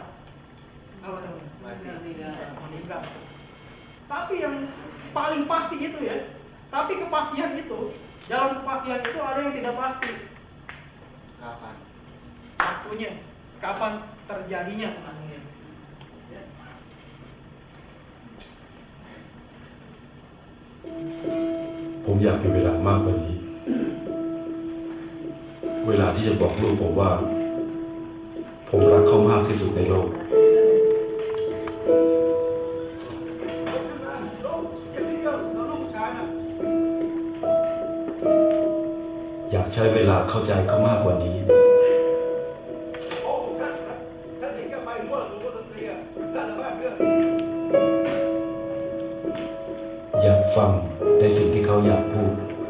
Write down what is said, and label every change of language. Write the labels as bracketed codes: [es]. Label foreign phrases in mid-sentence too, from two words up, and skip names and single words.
[id] Apa teman-teman? Meninggal. Tapi yang paling pasti itu ya. Tapi kepastian itu, dalam kepastian itu ada yang tidak pasti. Kapan? Waktunya, kapan terjadinya teman-teman. Ya. [th] ผมอยากมีเวลามากกว่านี้ เวลาที่จะบอกลูกผมว่า ผมรักเขามากที่สุดในโลก อยากใช้เวลาเข้าใจเขามากกว่านี้ อยากฟังในสิ่งที่เขาอยากพูด